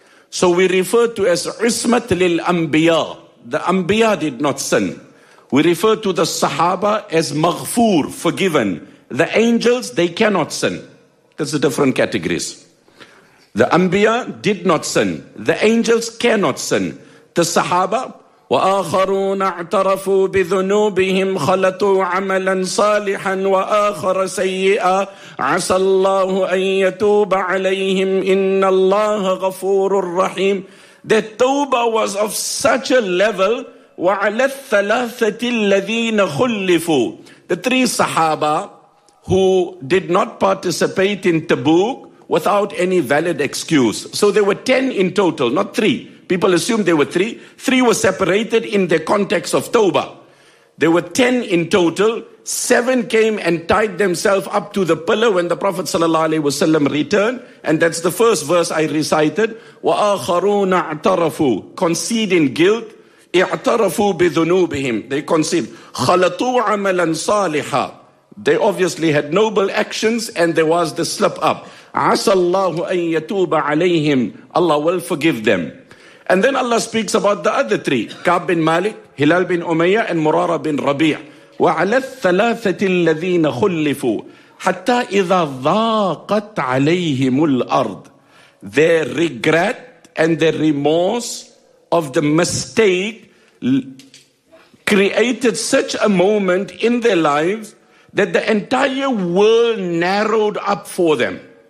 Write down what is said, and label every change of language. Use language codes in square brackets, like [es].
[en] So we refer to as ismat lil anbiya. The anbiya did not sin. We refer to the sahaba as maghfoor, forgiven. The angels, they cannot sin. That's the different categories. The anbiya did not sin. The angels cannot sin. The sahaba, [ar] وآخرون اعترفوا بذنوبهم خلطوا عملا صالحا وآخر سيئا عسى الله أن يتوب عليهم إن الله غفور رحيم. [en] The tawbah was of such a level. [ar] وعلى الثلاثة الذين خلفوا. [en] The three sahaba who did not participate in Tabuk without any valid excuse. So there were 10 in total, not 3. People assumed there were 3. 3 were separated in the context of Tawbah. There were 10 in total. 7 came and tied themselves up to the pillar when the Prophet ﷺ returned. And that's the first verse I recited. [ar] وَآخَرُونَ اعْتَرَفُوا [en] conceding guilt. [ar] اعْتَرَفُوا بِذُنُوبِهِمْ [en] they conceded. [ar] خَلَطُوا عَمَلًا صَالِحًا [en] they obviously had noble actions and there was the slip up. [ar] عَسَى اللَّهُ أَن يَتُوبَ عَلَيْهِمْ [en] Allah will forgive them. And then Allah speaks about the other three. Ka'b bin Malik, Hilal bin Umayyah, and Murara bin Rabi'. [ar] وَعَلَى الثَّلَاثَةِ الَّذِينَ خُلِّفُوا حَتَّى إِذَا ضَاقَتْ عَلَيْهِمُ الْأَرْضِ [en] Their regret and their remorse of the mistake created such a moment in their lives that the entire world narrowed up for them.